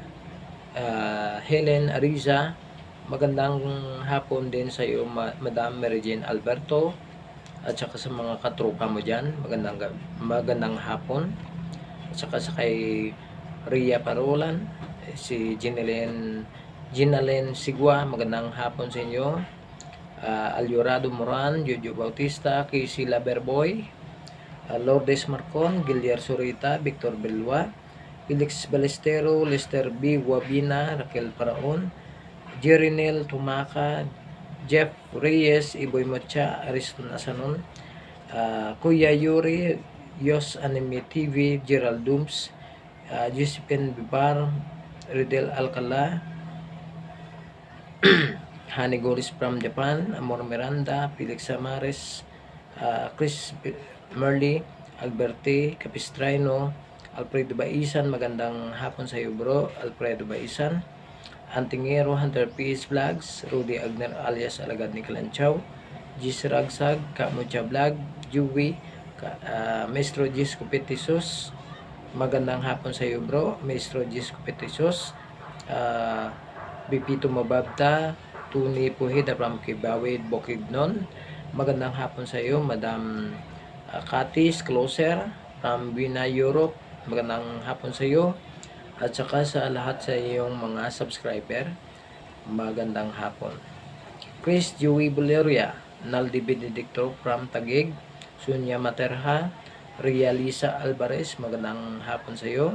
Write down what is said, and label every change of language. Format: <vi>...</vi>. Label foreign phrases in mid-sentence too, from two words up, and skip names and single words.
<tl>Helen Ariza, magandang hapon din sa iyo Madam Mary Jane Alberto, at saka sa mga katropa mo dyan, magandang hapon. At saka sa kay Ria Parolan, si Ginalen Sigwa, magandang hapon sa inyo. Alyorado Moran, Jojo Bautista, Casey Laberboy, Lourdes Marcon, Giliar Surita, Victor Belwa, Felix Balestero, Lester B. Wabina, Raquel Paraon, Jerinel Tumaka, Jeff Reyes, Iboy Mocha, Ariston Asanon, Kuya Yuri, Yos Anime TV, Gerald Dooms, Josephine Bibar, Ridel Alcala, Hani Goris from Japan, Amor Miranda, Felix Samares, Chris Merli, Alberti Capistrano, Alfredo Baisan, magandang hapon sa iyo bro, Alfredo Baisan, Antingero, Hunter Peace Vlogs, Rudy Agner alias Alagad ni Kalanchaw, Gis Ragsag, Kamucha Vlog, Juwi, Maestro Gis Kupetisos, magandang hapon sa iyo bro, Maestro Gis Kupetisos, Bipito Mababta, Tuni Puhida from Kibawid, Bukidnon, magandang hapon sa iyo Madam Katis Closer from Vina Europe, magandang hapon sa iyo. At saka sa lahat sa iyong mga subscriber, magandang hapon. Chris Joey Buleria, Naldi Benedicto from Taguig, Sunya Materha, Rialisa Alvarez, magandang hapon sa iyo.</tl>